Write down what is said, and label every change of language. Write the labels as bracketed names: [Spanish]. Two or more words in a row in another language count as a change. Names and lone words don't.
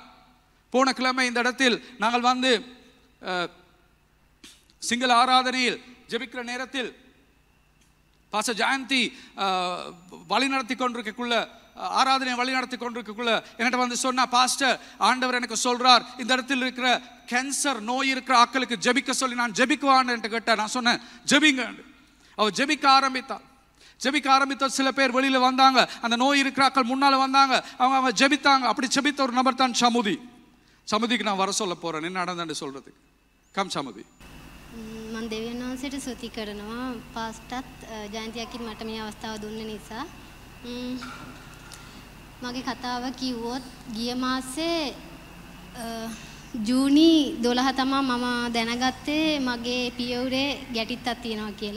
[Tamil] போன கிழமை இந்த இடத்தில் நாங்கள் வந்து சிங்கள ஆராதனையில் ஜெபிக்கிற நேரத்தில் பாஸ்டர் ஜெயந்தி வழி நடத்தி கொண்டிருக்கக்குள்ள ஆராதனை வழி நடத்தி கொண்டிருக்கக்குள்ள என்கிட்ட வந்து சொன்னா, பாஸ்டர், ஆண்டவர் எனக்கு சொல்றார் இந்த இடத்தில் இருக்கிற கேன்சர் நோய் இருக்கிற ஆட்களுக்கு ஜெபிக்க சொல்லி நான் ஜெபிக்குவான்னு என்று கேட்டேன். நான் சொன்னேன் ஜெபிங்க. அவர் ஜெபிக்க ஆரம்பித்தார். சில பேர் வெளியில வந்தாங்க, அந்த நோய் இருக்கிற ஆட்கள் முன்னால வந்தாங்க, அவங்க ஜெபித்தாங்க. அப்படி ஜெபித்த ஒரு நபர் தான் சமுதிக்கு நான் வர சொல்ல போறேன் என்ன நடந்தேன்னு சொல்றதுக்கு. கம் சமுதி. [Sinhala] මම දෙවියන් වහන්සේට ස්තුති කරනවා. පාස්ටත් ජයන්තියකින් මට මේ අවස්ථාව දුන්න නිසා. මගේ කතාව කිව්වොත් ගිය මාසේ ජූනි 12 තමයි මම දැනගත්තේ මගේ පියවුරේ ගැටිත්තක් තියෙනවා කියලා.